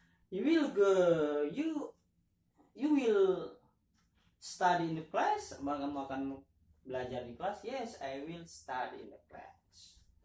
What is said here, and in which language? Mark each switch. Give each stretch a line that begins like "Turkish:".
English: You will study in the class.
Indonesian: Apakah kamu akan belajar di kelas?
English: Yes, I will study in the class.